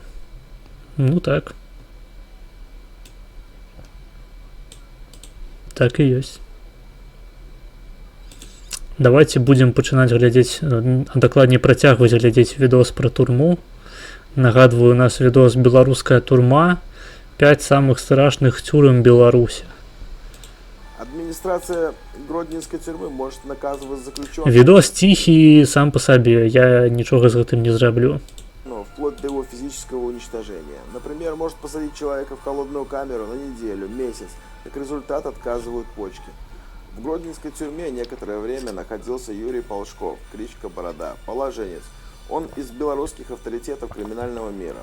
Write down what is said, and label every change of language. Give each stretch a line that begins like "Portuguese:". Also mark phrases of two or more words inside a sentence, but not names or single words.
Belarusian: Ну так. Так і ёсць.
Russian: Давайте будем
Belarusian: пачынаць глядзець, а дакладней працягваць глядзець відос пра турму. Нагадваю, у нас відос «Беларуская турма.
Russian: 5 самых страшных тюрем Беларуси». Администрация Гродненской тюрьмы может наказывать заключенных,
Belarusian: Відос ціхі сам по сабе, я нічога з гэтым не зраблю.
Russian: вплоть до его физического уничтожения. Например, может посадить человека в холодную камеру на неделю, месяц. Как результат отказывают почки. В Гродненской тюрьме некоторое время находился Юрий Полшков, кличка Борода, положенец. Он из белорусских авторитетов криминального мира.